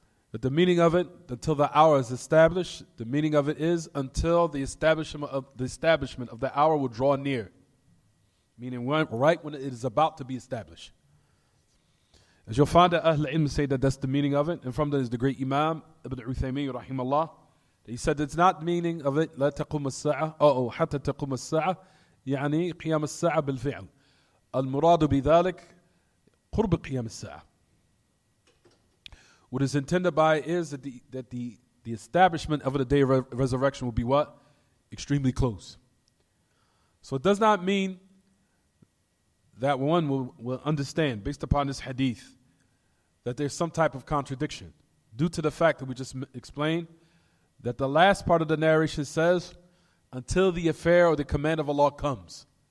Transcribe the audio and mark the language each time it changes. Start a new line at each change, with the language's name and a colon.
English: But the meaning of it, until the hour is established, the meaning of it is until the establishment of the hour will draw near. Meaning right when it is about to be established. As you'll find that Ahl Ilm say that that's the meaning of it, and from that is the great Imam Ibn Uthaymeen rahimahullah. He said it's not meaning of it
Arabic: لا تقوم الساعة أو حتى تقوم الساعة يعني قيام الساعة بالفعل. المراد بذلك قرب قيام الساعة.
English: What is intended by it is that the establishment of the day of resurrection will be what? Extremely close. So it does not mean that one will understand, based upon this hadith, that there's some type of contradiction, due to the fact that we just explained that the last part of the narration says, until the affair or the command of Allah comes.